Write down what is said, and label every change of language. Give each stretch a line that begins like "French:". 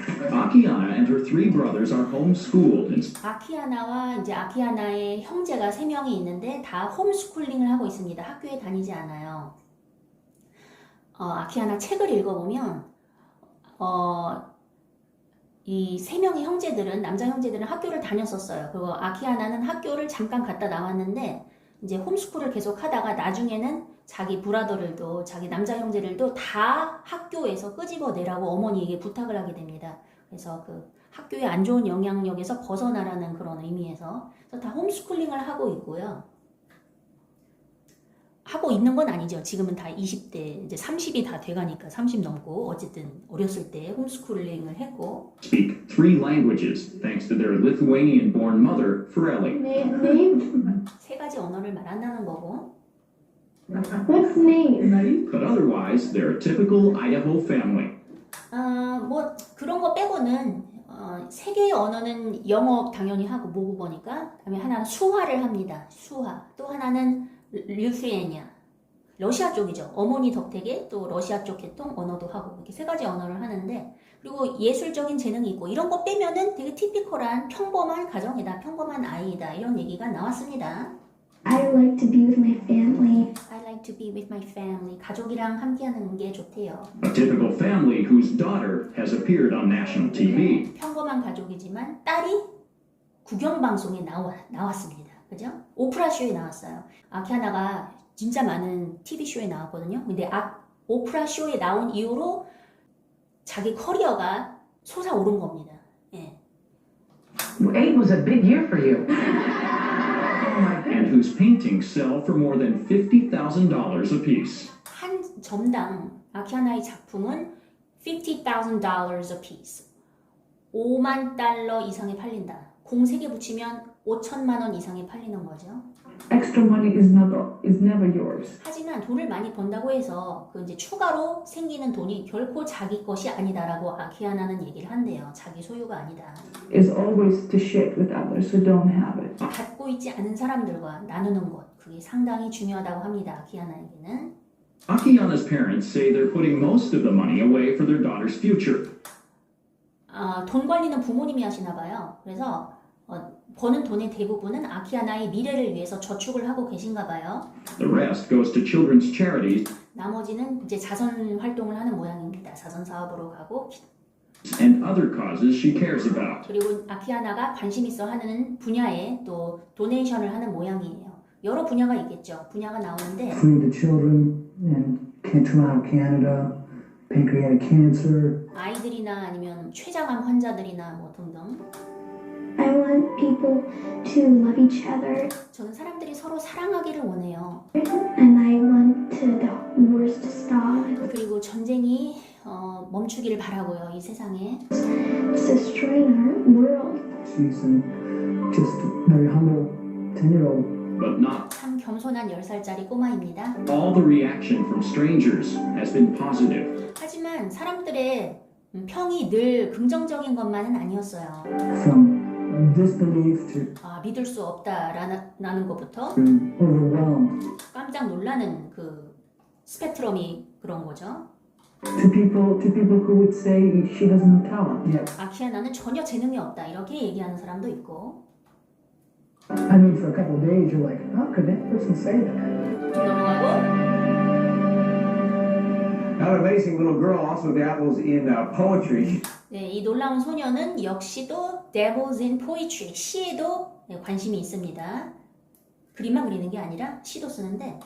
English: Akiana and her three brothers are homeschooled and
Korean: 아키아나와 이제 아키아나의 형제가 3명이 있는데 다 홈스쿨링을 하고 있습니다. 학교에 다니지 않아요. 아키아나 책을 읽어보면 이 3명의 형제들은 남자 형제들은 학교를 다녔었어요. 그리고 아키아나는 학교를 잠깐 갔다 나왔는데 이제 홈스쿨을 계속 하다가 나중에는 자기 브라더들도 자기 남자 형제들도 다 학교에서 끄집어내라고 어머니에게 부탁을 하게 됩니다. 그래서 그 학교의 안 좋은 영향력에서 벗어나라는 그런 의미에서 그래서 다 홈스쿨링을 하고 있고요. 하고 있는 건 아니죠. 지금은 다 20대, 이제 30이 다 돼가니까 30 넘고 어쨌든 어렸을 때 홈스쿨링을 했고
English: speak 3 languages thanks to their Lithuanian-born mother, Fireli. Name?
Korean: 3가지 언어를 말한다는 거고
English: What's name? But otherwise, they're a typical Idaho family.
Korean: 뭐 그런 거 빼고는 3개의 언어는 영어 당연히 하고 모국어니까 그다음에 하나는 수화를 합니다. 수화. 또 하나는 리투아니아. 러시아 쪽이죠. 어머니 덕택에 또 러시아 쪽 계통 언어도 하고 이렇게 3가지 언어를 하는데 그리고 예술적인 재능이 있고 이런 거 빼면은 되게 티피컬한 평범한 가정이다. 평범한 아이다. 이런 얘기가 나왔습니다.
English: I like to be with my family. I like to be with my family.
Korean: 가족이랑 함께하는 게 좋대요.
English: A typical family whose daughter has appeared on national TV.
Korean: 평범한 가족이지만 딸이 국영방송에 나왔습니다. 그죠? 오프라 쇼에 나왔어요. 아키아나가 진짜 많은 TV쇼에 나왔거든요. 근데 오프라 쇼에 나온 이후로 자기 커리어가 솟아오른 겁니다. 예.
English: 8 was a big year for you. And whose paintings sell for more than $50,000 apiece.
Korean: 한 점당 아키아나의 작품은 $50,000
English: a piece.
Korean: 5만 달러 이상에 팔린다. 공 3개 붙이면 5천만 원 이상에 팔리는 거죠.
English: Extra money is never yours.
Korean: 하지만 돈을 많이 번다고 해서 그 이제 추가로 생기는 돈이 결코 자기 것이 아니다라고 아키아나는 얘기를 한대요. 자기 소유가 아니다.
English: Is always to share with others who don't have it.
Korean: 갖고 있지 않은 사람들과 나누는 것, 그게 상당히 중요하다고 합니다. 아키아나에게는.
English: Akiana's parents say they're putting most of the money away for their daughter's future.
Korean: 돈 관리는 부모님이 하시나 봐요. 그래서 버는 돈의 대부분은 아키아나의 미래를 위해서 저축을 하고 계신가 봐요.
English: The rest goes to children's charities
Korean: 나머지는 이제 자선 활동을 하는 모양입니다. 자선 사업으로 가고
English: and other causes she cares about.
Korean: 그리고 아키아나가 관심 있어 하는 분야에 또 도네이션을 하는 모양이에요. 여러 분야가 있겠죠. 분야가 나오는데
English: Free the children in Toronto, Canada, pancreatic cancer.
Korean: 아이들이나 아니면 췌장암 환자들이나 뭐 등등.
English: I want people to love each other,
Korean: 저는 사람들이 서로 사랑하기를 원해요.
English: and I want the wars to stop.
Korean: 그리고 전쟁이 멈추기를 바라고요. 이 세상에.
English: It's destroying our world. She's just a very humble 10-year-old. But not
Korean: 참 겸손한 10살짜리 꼬마입니다.
English: all the reaction from strangers has been positive.
Korean: 하지만 사람들의 평이 늘 긍정적인 것만은 아니었어요.
English: From disbelief to
Korean: 믿을 수 없다라는 것부터
English: overwhelmed.
Korean: 깜짝 놀라는 그 스펙트럼이 그런 거죠.
English: To people who would say she has no talent. Yeah,
Korean: 아키아나는 전혀 재능이 없다 이렇게 얘기하는 사람도 있고.
English: I mean, for a couple of days, you're like, how could that person say that?
Korean: 넘어가고
English: Now, an amazing little girl also dabbles in poetry.
Korean: 네, 이 놀라운 소녀는 역시도
English: dabbles in poetry,
Korean: 시에도 관심이 있습니다. 그림만 그리는 게 아니라 시도 쓰는데